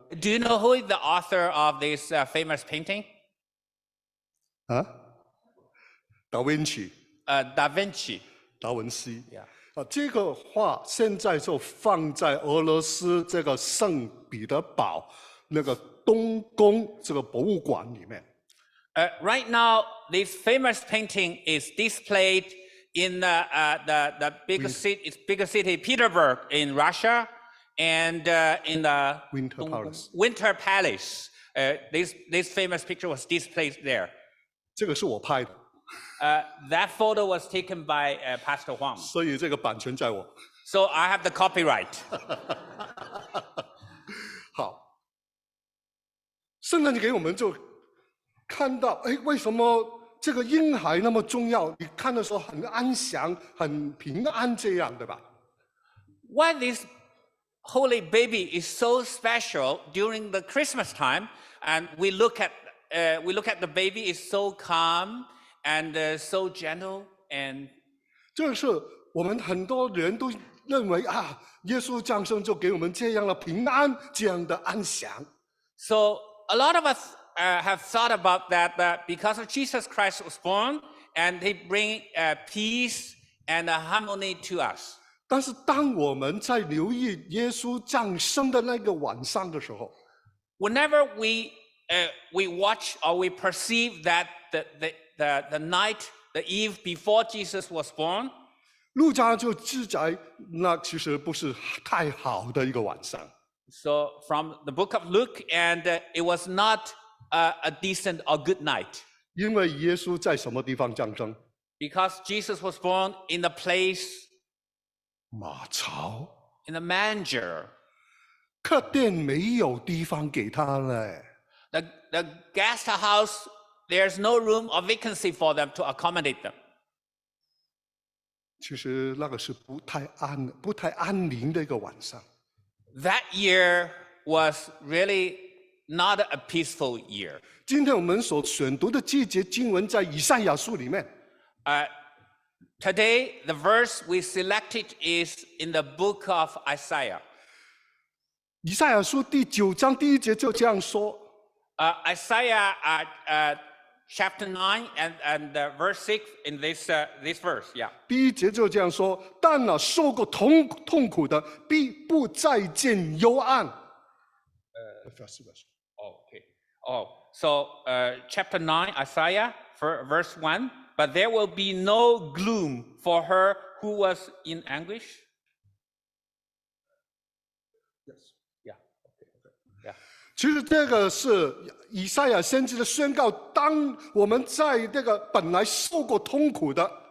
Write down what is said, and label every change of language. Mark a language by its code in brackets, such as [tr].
[en] Do you know who is the author of this famous painting? [zh] 达文西。 [en] Da Vinci. [zh] 达文西。这个画现在就放在俄罗斯这个圣彼得堡那个东宫这个博物馆里面。 [en] Right now, this famous painting is displayed in the bigger city Petersburg in Russia, and in the Winter Palace. This famous picture was displayed there. [zh] 这个是我拍的， [en] That photo was taken by Pastor Wong. [zh] 所以这个版权在我。 [en] So I have the copyright. [zh] 好，圣诞节给我们就看到，哎，为什么这个婴孩那么重要？你看的时候很安详、很平安，这样对吧？ [en] Why this holy baby is so special during the Christmas time, and we look at the baby is so calm and so gentle, and [zh] 这是我们很多人都认为啊，耶稣降生就给我们这样的平安，这样的安详。 [en] so a lot of us have thought about that because of Jesus Christ was born, and He bring peace and harmony to us. [zh] 但是当我们在留意耶稣降生的那个晚上的时候， [en] Whenever we watch or we perceive that the night, the eve before Jesus was born, [zh] 路加就记载，那其实不是太好的一个晚上。 [en] so from the book of Luke, and it was not a decent or good night, [zh] 因为耶稣在什么地方降生？ [en] because Jesus was born in the place, [zh] 马槽， [en] in the manger. [zh] 客店没有地方给他嘞。 [en] The guest house, there's no room or vacancy for them to accommodate them. [zh] 其实那个是不太安宁的一个晚上。 [en] That year was really not a peaceful year. [zh] 今天我们所选读的这节经文在以赛亚书里面， [en] Today, the verse we selected is in the book of Isaiah. [zh] 以赛亚书第9章第1节就这样说： [en] Isaiah chapter 9 and verse 6 in this verse, yeah. [zh] 第1节就这样说，但那受过痛苦的，必不再见幽暗。 [en] Okay. So chapter 9, Isaiah, verse 1. But there will be no gloom for her who was in anguish. Yes. Yeah. Okay. Yeah. [zh] 其实这个是以赛亚先知的宣告，当我们在这个本来受过痛苦的，